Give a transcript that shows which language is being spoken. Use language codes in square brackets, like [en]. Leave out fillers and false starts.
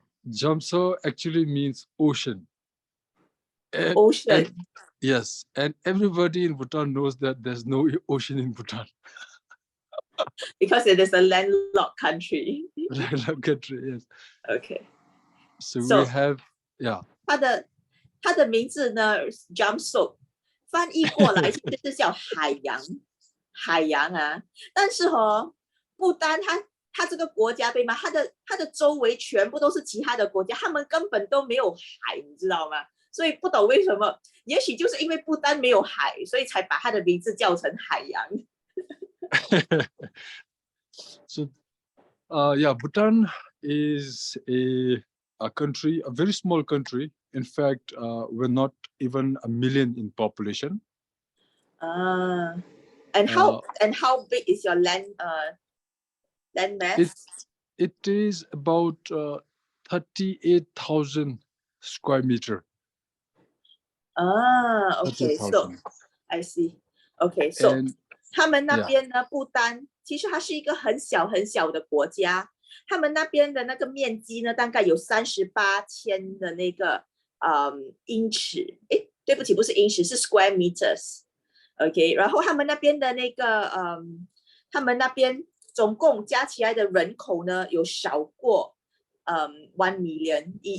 [en] Jamso actually means ocean. And, ，ocean yes, and everybody in Bhutan knows that there's no ocean in Bhutan. because it is a landlocked country. Landlocked country, yes. Okay, So we so have, yeah. [zh] 它的名字呢 ，Jamso 翻译过来其实是叫海洋啊。但是不单它这个国家对吗？它的周围全部都是其他的国家，他们根本都没有海，你知道吗？所以不懂为什么，也许就是因为不丹没有海，所以才把它的名字叫成海洋。 [en] So, yeah, Bhutan is a country, a very small country. In fact, we're not even 1 million in population. And how big is your land mass? It is about 38,000 square meter. Okay, so I see. [zh] Okay, so 他们那边呢，不丹其实它是一个很小很小的国家，他们那边的那个面积呢，大概有38,000的那个英尺，对不起，不是英尺，是 square meters。OK， 然后他们那边的那个他们那边总共加起来的人口呢，有少过1 million